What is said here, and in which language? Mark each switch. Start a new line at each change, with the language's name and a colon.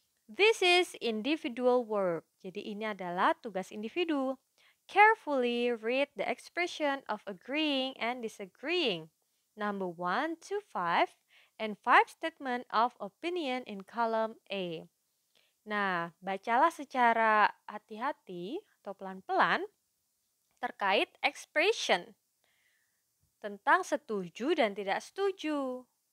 English: This is individual work.
Indonesian: Jadi ini adalah tugas individu.
English: Carefully read the expression of agreeing and disagreeing. Number 1 to 5 and 5 statement of opinion in column A.
Indonesian: Nah, bacalah secara hati-hati atau pelan-pelan terkait expression tentang setuju dan tidak setuju.